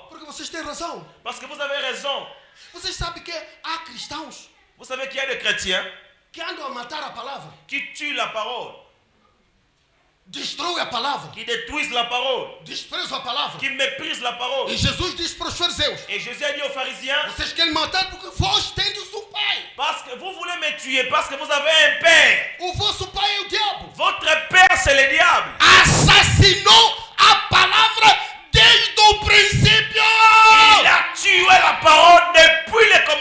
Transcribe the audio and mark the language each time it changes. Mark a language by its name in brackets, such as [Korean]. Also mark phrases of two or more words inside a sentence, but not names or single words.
[Portuguese] Porque vocês têm razão. [French] Parce que vous avez raison. [Portuguese] Vocês sabem que há cristãos [French] Vous savez qu'il y a des chrétiens [Portuguese] que andam a matar a palavra, [French] qui tuent la parole, [Portuguese] destroem a palavra, [French] qui détruisent la parole, [Portuguese] desprezam a palavra. [French] qui méprisent la parole. [Portuguese] E Jesus disse para os fariseus: [French] Et Jésus a dit aux pharisiens, [Portuguese] vocês querem matar porque vós tendes um pai. [French] parce que vous voulez me tuer, parce que vous avez un père. [Portuguese] O vosso pai é o diabo. [French] Votre père, c'est le diable. [Portuguese] Assassinou a palavra desde o princípio. [French] Il a tué la parole depuis le